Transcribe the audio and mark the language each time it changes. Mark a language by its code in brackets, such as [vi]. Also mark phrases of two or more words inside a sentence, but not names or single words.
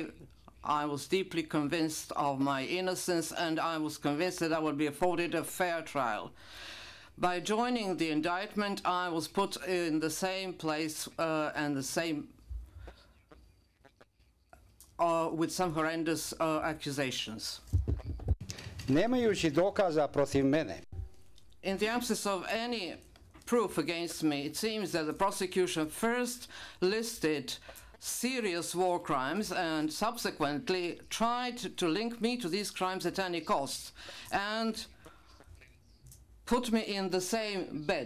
[en] I was deeply convinced of my innocence, and I was convinced that I would be afforded a fair trial. By joining the indictment, I was put in the same place and the same with some horrendous accusations. [sr] nemajući dokaza protiv mene, [en] In the absence of any proof against me, it seems that the prosecution first listed serious war crimes and subsequently tried to link me to these crimes at any cost and put me in the same bed.